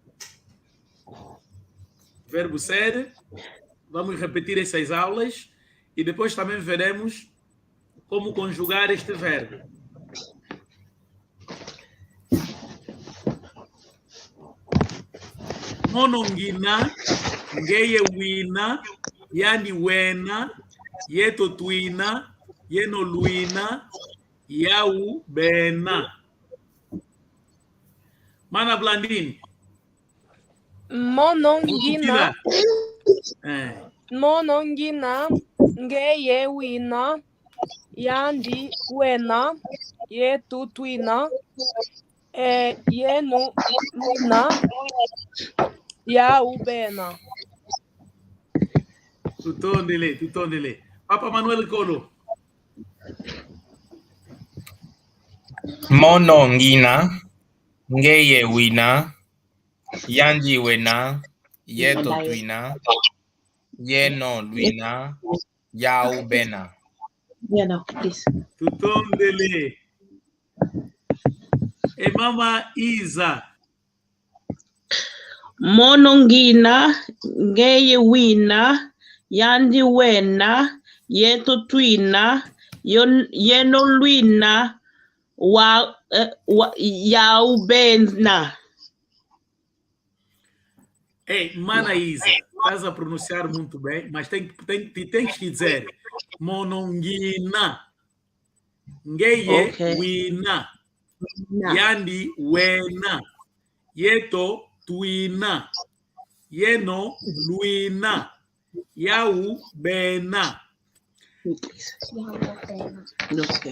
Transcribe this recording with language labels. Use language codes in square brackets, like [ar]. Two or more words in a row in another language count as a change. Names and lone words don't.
[pt] Verbo ser, vamos repetir essas aulas e depois também veremos como conjugar este verbo. [kg] Monongina, ngeye wina, yani wena, yeto twina, yeno luina, yau bena. Mana Blandin. Monongina. Monongina, ngeye wina, yandi wena, yetu twina, yeno luina, yau bena. Tutondele. Papa Manuel Colo. Monongina, ngeye wina, yanji wena, yeto twina, yeno luina, yau bena. [en] Yeah, no, please. [kg] Tutondele. E mama Isa. Monongina, ngeye wina, yandi wena, yeto twina, yeno lwina, yaubena. Ei, mana Isa, [pt] estás a pronunciar muito bem, mas tem que dizer [kg] monongina, ngeye [en] Okay. [kg] wina, Na. yandi wena, yeto twina, yeno luina, yau bena. [en] Okay.